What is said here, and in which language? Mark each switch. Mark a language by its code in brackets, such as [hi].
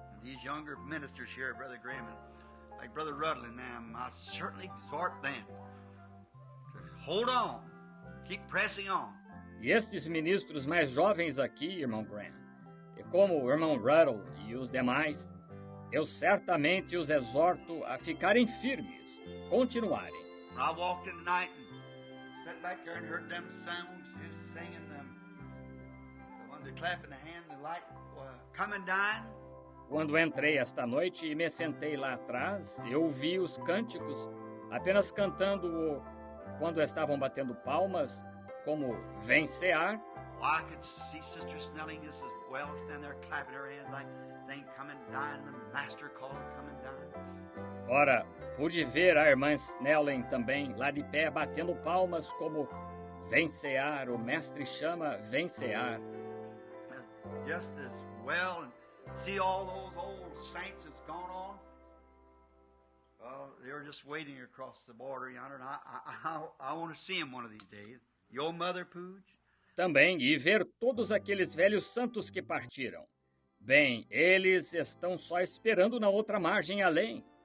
[en] These younger ministers here, Brother Graham, like Brother Ruddle and them, I certainly exhort them to hold on, keep pressing on. [pt] E estes ministros mais jovens aqui, irmão Graham, e como o irmão Ruddle e os demais, eu certamente os exorto a ficarem firmes, continuarem. [en] I walked in the night and sat back there and heard them sounds, just singing them. When they're clapping the hand, the light coming down. [pt] Quando entrei esta noite e me sentei lá atrás, eu ouvi os cânticos, apenas cantando quando estavam batendo palmas, como vencear. [en] I could see Sister Snelling just as well stand there clapping her hands like saying, coming down, the master called coming down. [pt] Ora, pude ver a irmã Snelling também lá de pé batendo palmas como vencear, o mestre chama vencear. [en] Just as well, and see all those old saints that's gone on. Well, they were just waiting across the border yonder, and I want to see them one of these days. Your mother, Pooge? [pt] Também, e ver todos aqueles velhos santos que partiram. Bem, eles estão só esperando na outra margem além.